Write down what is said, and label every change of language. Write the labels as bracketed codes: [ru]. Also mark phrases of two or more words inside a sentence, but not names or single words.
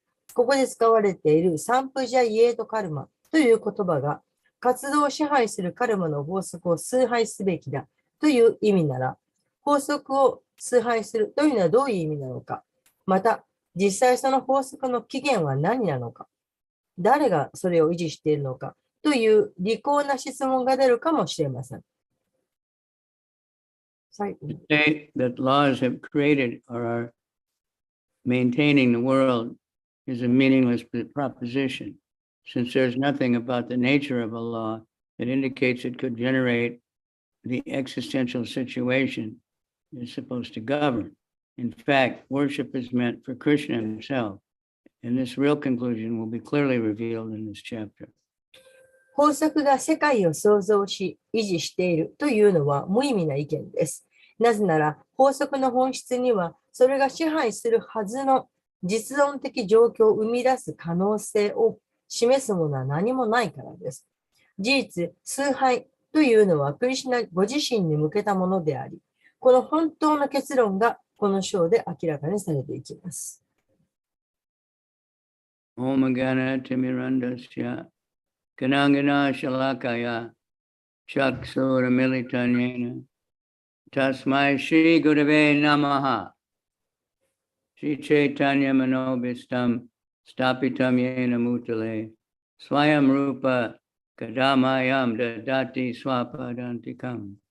[ja] ここで使われているサンプジャイエートカルマという言葉が、活動を支配するカルマの法則を崇拝すべきだという意味なら、法則を崇拝するというのはどういう意味なのか。また、実際その法則の起源は何なのか。誰がそれを維持しているのかという利口な質問が出るかもしれません。最後 [en] To say that laws have created or are maintaining the world is a meaningless proposition, since there's nothing about the nature of a law that indicates it could generate the existential situation it's supposed to govern. In fact, worship is meant for Krishna himself, and this real conclusion will be clearly revealed in this chapter. [ja] 法則が世界を創造し、維持しているというのは無意味な意見です。なぜなら、法則の本質には、それが支配するはずの実存的状況を生み出す可能性を示すものは何もないからです。事実、崇拝というのはクリシュナご自身に向けたものであり、この本当の結論がこの章で明らかにされていきます。 [sa] Om Gana Timirandasya Ganangana Shalakaya Chaksura Militanyena Tasmai Shri Gurave Namaha Shri Chaitanya Manobhistam Stapitam Yena Mutale Swayam Rupa Kadamayam Dadati Swapadantikam